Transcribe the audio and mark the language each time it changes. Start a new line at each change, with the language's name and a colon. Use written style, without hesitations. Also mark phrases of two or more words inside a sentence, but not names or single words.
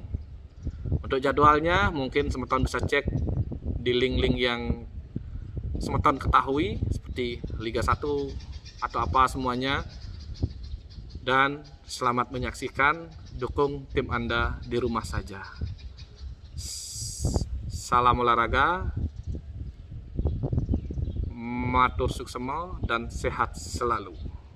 Indonesian: Untuk jadwalnya mungkin semeton bisa cek di link-link yang semeton ketahui seperti Liga 1 atau apa semuanya. Dan selamat menyaksikan, dukung tim Anda di rumah saja. Salam olahraga,
Balinese: matur suksema,
Indonesian: dan sehat selalu.